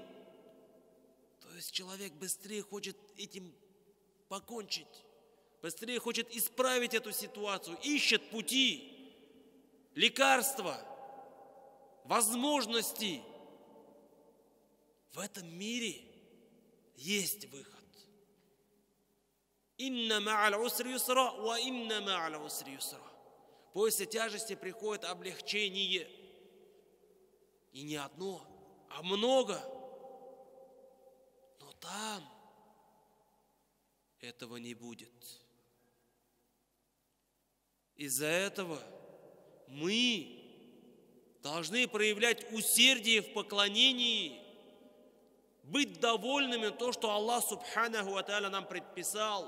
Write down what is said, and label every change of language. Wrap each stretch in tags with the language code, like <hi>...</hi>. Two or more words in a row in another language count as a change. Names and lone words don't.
<ru>То есть человек быстрее хочет этим покончить, быстрее хочет исправить эту ситуацию, ищет пути, лекарства, возможности. В этом мире есть выход.</ru> <ar>إن مع العسر يسرا وإن مع العسر يسرا.</ar> <ru>После тяжести приходит облегчение. И не одно, а много. Но там этого не будет. Из-за этого мы должны проявлять усердие в поклонении, быть довольными то, что Аллах</ru> <ar>سبحانه وتعالى</ar> <ru>нам предписал.</ru>